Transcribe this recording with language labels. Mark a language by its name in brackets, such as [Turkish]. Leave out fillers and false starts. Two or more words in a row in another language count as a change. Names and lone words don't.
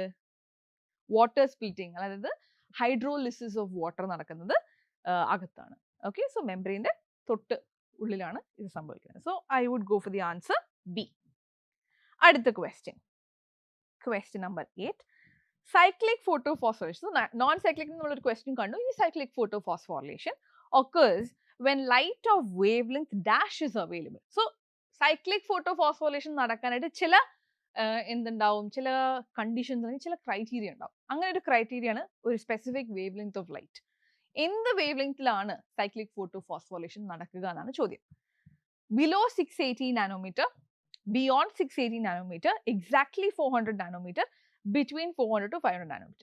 [English] water splitting, [Malayalam] അതായത് [English] hydrolysis of water [Malayalam] നടക്കുന്നത് അകത്താണ്. [English] okay, so [Malayalam] മെംബ്രെയിന്റെ തൊട്ട് ഉള്ളിലാണ് ഇത് സംഭവിക്കുന്നത്. [English] so I would go for the answer B. [Malayalam] അടുത്ത ക്വസ്റ്റ്യൻ, [English] question number [Malayalam] 8. [English] cyclic photophosphorylation, so non-cyclic എന്നുള്ളൊരു question കണ്ടു. ഇനി cyclic photophosphorylation occurs when light of wavelength dash is available. So cyclic photophosphorylation [Malayalam] നടക്കാനായിട്ട് ചില എന്തുണ്ടാവും, ചില കണ്ടീഷൻസ് അല്ലെങ്കിൽ ചില ക്രൈറ്റീരിയ ഉണ്ടാവും. അങ്ങനെ ഒരു ക്രൈറ്റീരിയ ആണ് ഒരു [English] specific wavelength of light. [Malayalam] എന്ത് വേവ് ലെങ്ത്തിലാണ് [English] cyclic photophosphorylation [Malayalam] നടക്കുക എന്നാണ് ചോദ്യം. [English] below 680 nanometer, beyond 680 nanometer, exactly 400 nanometer, between 400 to 500 nanometer.